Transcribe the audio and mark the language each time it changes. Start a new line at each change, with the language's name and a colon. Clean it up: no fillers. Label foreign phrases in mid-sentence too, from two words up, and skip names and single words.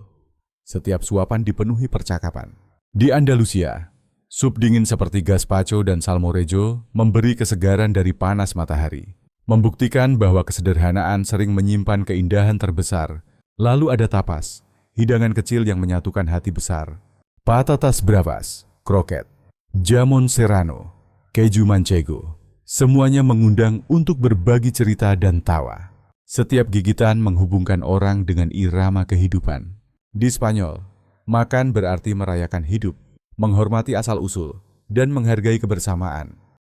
Indonesian: Setiap suapan dipenuhi percakapan. Di Andalusia, sup dingin seperti gazpacho dan salmorejo memberi kesegaran dari panas matahari. Membuktikan bahwa kesederhanaan sering menyimpan keindahan terbesar. Lalu ada tapas, hidangan kecil yang menyatukan hati besar.
Spanish: Patatas bravas,
Indonesian: kroket,
Spanish: jamon serrano,
Indonesian: keju manchego. Semuanya mengundang untuk berbagi cerita dan tawa. Setiap gigitan menghubungkan orang dengan irama kehidupan. Di Spanyol, makan berarti merayakan hidup, menghormati asal-usul, dan menghargai kebersamaan.